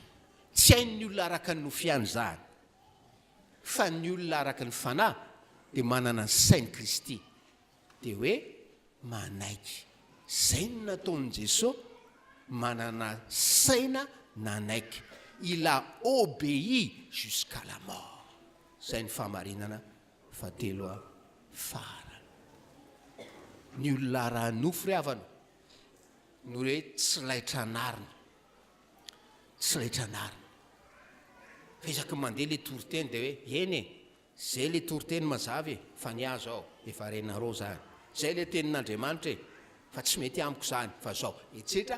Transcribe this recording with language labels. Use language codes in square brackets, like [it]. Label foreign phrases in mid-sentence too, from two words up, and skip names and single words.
[mg] Tsy hain'ny olona araka ny nofiany zany, fa ny olona araka ny fanahy dia manana SAIN'I KRISTY dia hoe manaiky. Zay no nataon'i Jesosy, manana saina nanaiky. [fr] Il a obéi jusqu'à la mort. [mg] Zay ny fahamarinana fahatelo farany. Ny olona ara-nofo ry havana no hoe tsy laitra anarina, tsy laitra anarina. Fa isaky mandeha le toriteny dia hoe eny zay le toriteny mazavy fa ny azo ao efa renareo zany, zay le tenin'Andriamanitra fa tsy mety amiko zany fa zao etsetra.